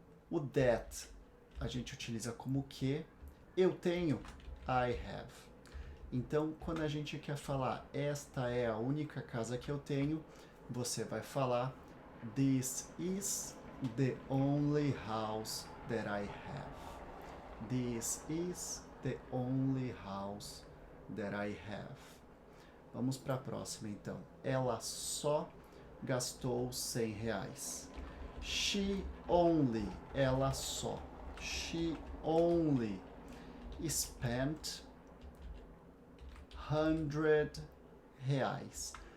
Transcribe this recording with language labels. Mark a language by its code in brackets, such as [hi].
[pt] O that a gente utiliza como que. Eu tenho, [en] I have. [pt] Então, quando a gente quer falar esta é a única casa que eu tenho, você vai falar [en] this is the only house that I have. This is the only house that I have. [pt] Vamos para a próxima, então. Ela só gastou R$100. [en] She only. [pt] Ela só. [en] She only spent R$100.